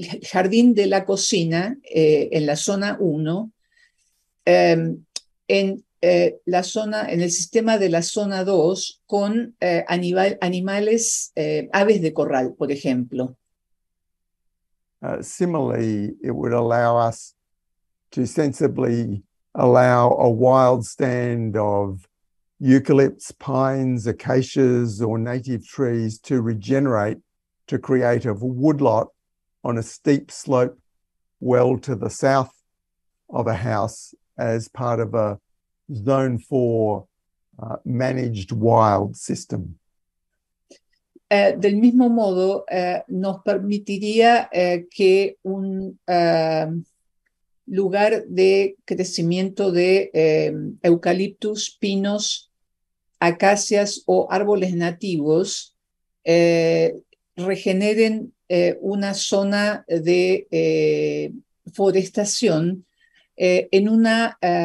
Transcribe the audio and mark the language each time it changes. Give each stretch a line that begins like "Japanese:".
Spanish: jardín de la cocina en la zona 1, en el sistema de la zona 2 con animales, aves de corral, por ejemplo.
English: Similarly, it would allow us to sensibly allow a wild stand of eucalypts, pines, acacias, or native trees to regenerate to create a woodlot on a steep slope well to the south of a house as part of a Zone 4 managed wild system.
Spanish: Del mismo modo, nos permitiría que un lugar de crecimiento de eucaliptus, pinos, acacias o árboles nativos regeneren una zona de forestación en la